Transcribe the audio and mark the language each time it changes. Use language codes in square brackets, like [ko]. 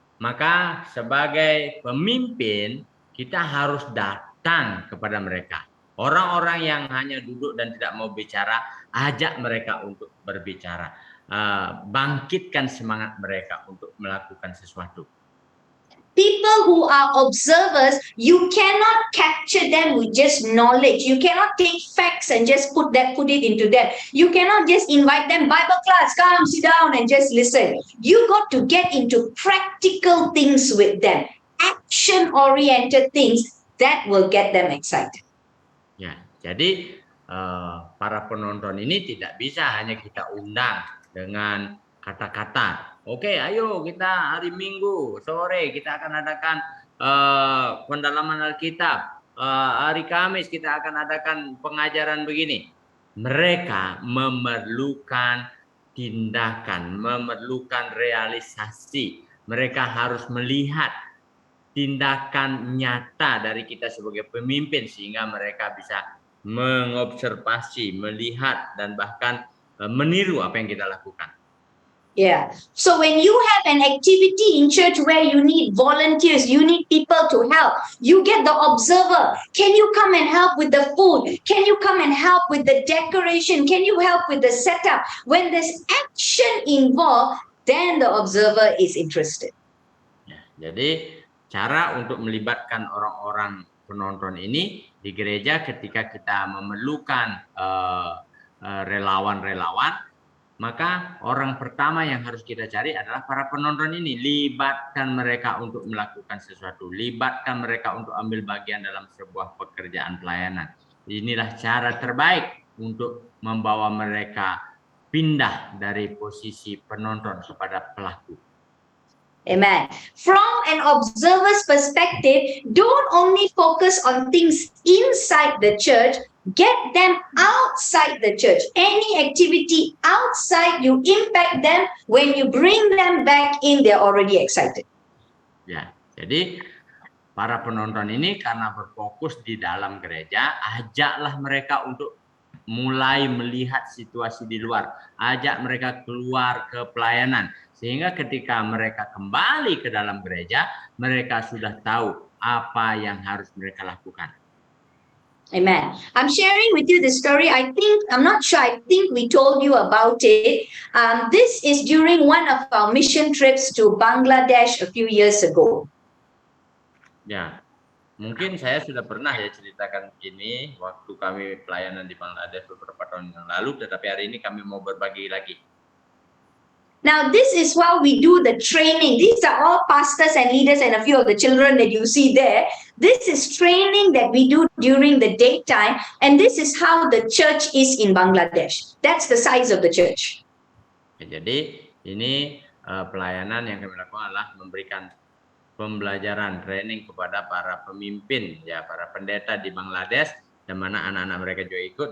[id] Maka sebagai pemimpin kita harus datang kepada mereka. Orang-orang yang hanya duduk dan tidak mau bicara, ajak mereka untuk berbicara. Bangkitkan semangat mereka untuk melakukan sesuatu. [en] People who are observers, you cannot capture them with just knowledge. You cannot take facts and just put it into them. You cannot just invite them, Bible class, come sit down and just listen. You got to get into practical things with them, action-oriented things that will get them excited. [id] Ya, jadi para penonton ini tidak bisa hanya kita undang dengan kata-kata. Oke, ayo kita hari Minggu sore kita akan adakan pendalaman Alkitab. Hari Kamis kita akan adakan pengajaran begini. Mereka memerlukan tindakan, memerlukan realisasi. Mereka harus melihat tindakan nyata dari kita sebagai pemimpin sehingga mereka bisa mengobservasi, melihat dan bahkan meniru apa yang kita lakukan. [en] Yeah. So when you have an activity in church where you need volunteers, you need people to help, you get the observer. Can you come and help with the food? Can you come and help with the decoration? Can you help with the setup? When there's action involved, then the observer is interested. [id] Ya, jadi cara untuk melibatkan orang-orang penonton ini di gereja ketika kita memerlukan relawan-relawan, maka orang pertama yang harus kita cari adalah para penonton ini. Libatkan mereka untuk melakukan sesuatu. Libatkan mereka untuk ambil bagian dalam sebuah pekerjaan pelayanan. Inilah cara terbaik untuk membawa mereka pindah dari posisi penonton kepada pelaku. Amen. [en] From an observer's perspective, don't only focus on things inside the church, get them outside the church. Any activity outside, you impact them. When you bring them back in, they're already excited. [id] Ya, jadi para penonton ini karena berfokus di dalam gereja, ajaklah mereka untuk mulai melihat situasi di luar. Ajak mereka keluar ke pelayanan. Sehingga ketika mereka kembali ke dalam gereja, mereka sudah tahu apa yang harus mereka lakukan. Amen. [en] I'm sharing with you this story. I'm not sure, I think we told you about it. This is during one of our mission trips to Bangladesh a few years ago. [id] Ya, mungkin saya sudah pernah ya ceritakan ini waktu kami pelayanan di Bangladesh beberapa tahun yang lalu, tetapi hari ini kami mau berbagi lagi. [en] Now, this is how we do the training. These are all pastors and leaders and a few of the children that you see there. This is training that we do during the daytime. And this is how the church is in Bangladesh. That's the size of the church. [id] Jadi ini pelayanan yang kami lakukan adalah memberikan pembelajaran training kepada para pemimpin, ya para pendeta di Bangladesh, di mana anak-anak mereka juga ikut.